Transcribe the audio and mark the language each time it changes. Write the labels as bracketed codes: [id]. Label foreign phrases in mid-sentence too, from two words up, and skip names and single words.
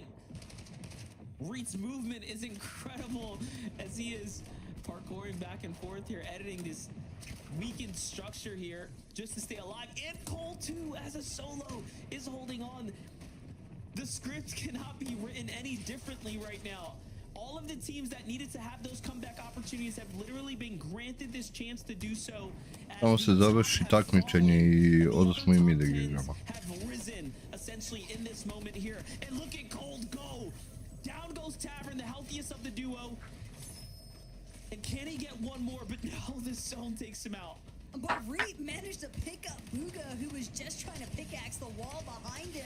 [en] Reed's movement is incredible as he is parkouring back and forth here, editing this weakened structure here just to stay alive. And Cole too, as a solo, is holding on. The script cannot be written any differently right now. All of the teams that needed to have those comeback opportunities have literally been granted this chance to do so. [sr] Samo se završi takmičenje i odosmo i mi da igramo. [en] Have risen essentially in this moment here. And look at Cold go. Down goes Tavern, the healthiest of the duo. And can he get one more? But now the zone takes him out. But Reed managed to pick up Booga, who was just trying to pickaxe the wall behind him.